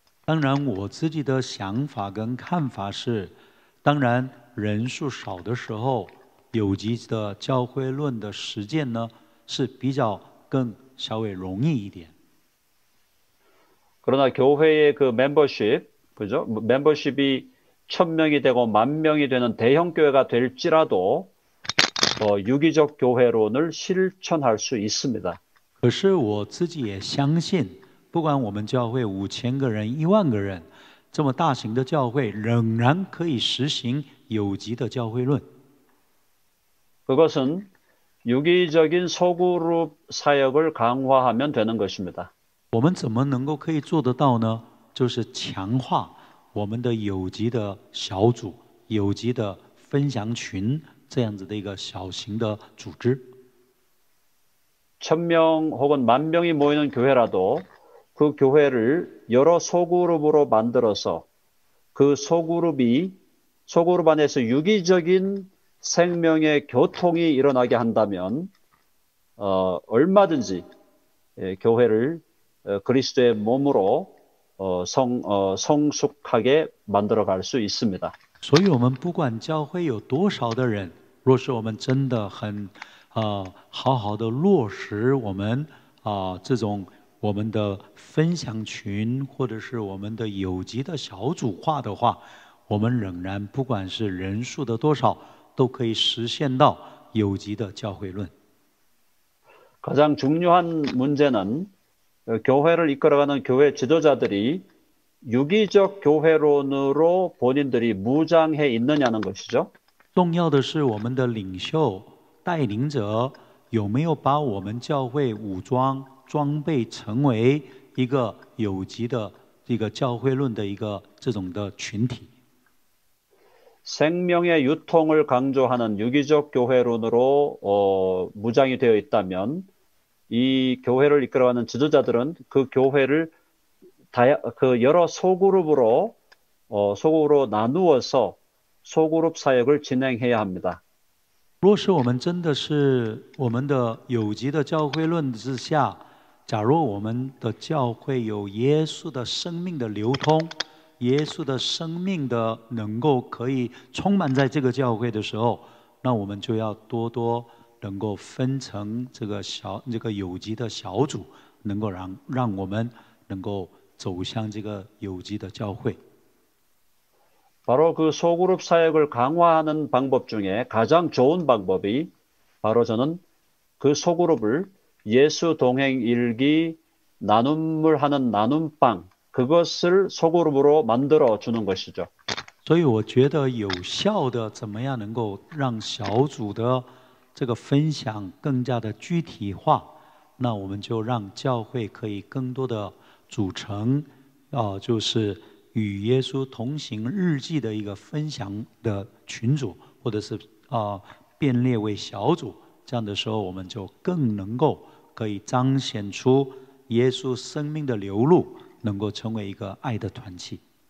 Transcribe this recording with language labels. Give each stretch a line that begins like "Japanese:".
Chinese: 当然，我自己的想法跟看法是，当然人数少的时候，有机的教会论的实践呢是比较更稍微容易一点。
Korean: 그러나 교회의 그 멤버십, 그죠? 멤버십이 1000명이 되고 10,000명이 되는 대형 교회가 될지라도 유기적 교회론을 실천할 수 있습니다.
Chinese: 可是我自己也相信，不管我们教会5000个人、1万个人，这么大型的教会，仍然可以实行有机的教会论。
Korean: 그것은 유기적인 소그룹 사역을 강화하면 되는 것입니다.
Chinese: 我们怎么能够可以做得到呢？就是强化我们的有机的小组、有机的分享群这样子的一个小型的组织。
Korean: 1000명 혹은 10,000명이 모이는 교회라도 그 교회를 여러 소그룹으로 만들어서 그 소그룹 안에서 유기적인 생명의 교통이 일어나게 한다면 얼마든지 교회를 그리스도의 몸으로 성숙하게 만들어갈 수 있습니다.
Chinese: 所以我们不管教会有多少的人，若是我们真的很好好的落实我们这种我们的分享群，或者是我们的有机的小组化的话，我们仍然不管是人数的多少，都可以实现到有机的教会论。
Korean: 가장 중요한 문제는 교회를 이끌어가는 교회 지도자들이 유기적 교회론으로 본인들이 무장해 있느냐는 것이죠.
Chinese: 重要的是我们的领袖带领者有没有把我们教会武装装备成为一个有机的一个教会论的一个这种的群体。
Korean: 생명의 유통을 강조하는 유기적 교회론으로 무장이 되어 있다면 이 교회를 이끌어가는 지도자들은 그 교회를 여러 소그룹으로 나누어서 소그룹 사역을 진행해야 합니다.
Chinese: 若是我们真的是我们的有机的教会论之下，假如我们的教会有耶稣的生命的流通，耶稣的生命的能够可以充满在这个教会的时候，那我们就要多多能够分成这个有机的小组，能够让我们能够走向这个有机的教会。
Korean: 바로 그 소그룹 사역을 강화하는 방법 중에 가장 좋은 방법이 바로 저는 그 소그룹을 예수 동행 일기 나눔을 하는 나눔방 그것을 소그룹으로 만들어 주는 것이죠.
Chinese: 所以我觉得有效的怎么样能够让小组的这个分享更加的具体化，那我们就让教会可以更多的组成，就是与耶稣同行日记的一个分享的群组，或者是编列为小组，这样的时候我们就更能够可以彰显出耶稣生命的流露，能够成为一个爱的团契。